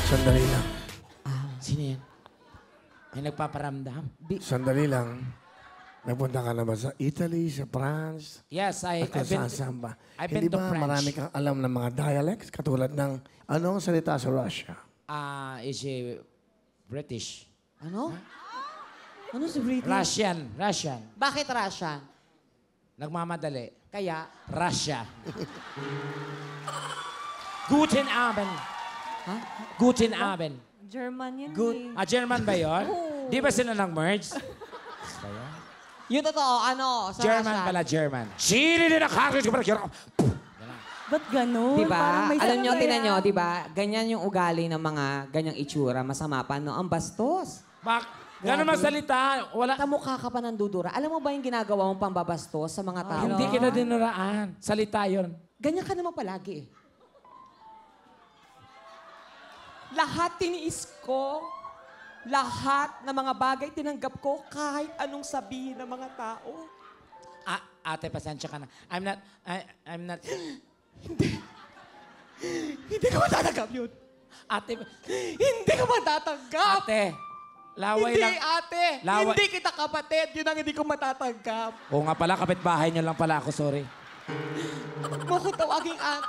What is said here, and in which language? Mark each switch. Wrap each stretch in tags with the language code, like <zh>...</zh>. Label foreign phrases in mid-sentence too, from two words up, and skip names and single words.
<tl>Sandali lang. Sino yan? May nagpaparamdam? Sandali lang. Napunta ka na ba sa Italy, sa France?</tl> <en>Yes,</en> <tl>At kung saan ba?</tl> <en>I've</en> <tl>Hindi</tl> <en>been to</en> <tl>ba</tl> <en>French.</en> <tl>marami kang alam ng mga dialects katulad ng anong salita sa Russia?</tl> <en>Is she British?</en> <tl>Ano? Ano si British? Russian. Bakit Russian? Nagmamadali. Kaya? Russia.</tl> <de>Guten Abend. Ha? Guten Abend.</de> <tl>German yun</tl> <en>Good.</en> <tl>eh. German ba yun? Di ba sila nag-merge? Yung totoo, ano? Sa German Russian. pala, German. Sino din nakakit ko pala? Ba't ganun? Diba? Parang may Alam nyo, sabi tinan nyo, yan. diba? Ganyan yung ugali ng mga ganyang itsura. Masama pa, no? Ang bastos. Ganun magsalita. Wala. Kamukha ka pa ng dudura. Alam mo ba yung ginagawa mong pambabastos sa mga tao? Hindi kita dinuraan. Salita yun. Ganyan ka naman palagi eh. Lahat tiniis ko. Lahat ng mga bagay tinanggap ko kahit anong sabihin ng mga tao. Ate, pasensya ka na.</tl> <en>I'm not...</en> <tl>Hindi ko matatanggap yun. Ate, Hindi ko matatanggap. ate. Laway Hindi, lang. ate. Laway- Hindi kita kapatid. Yun ang hindi ko matatanggap. Oo nga pala, kapitbahay niyo lang pala ako, sorry. Huwag mo ko tawaging ate.</tl>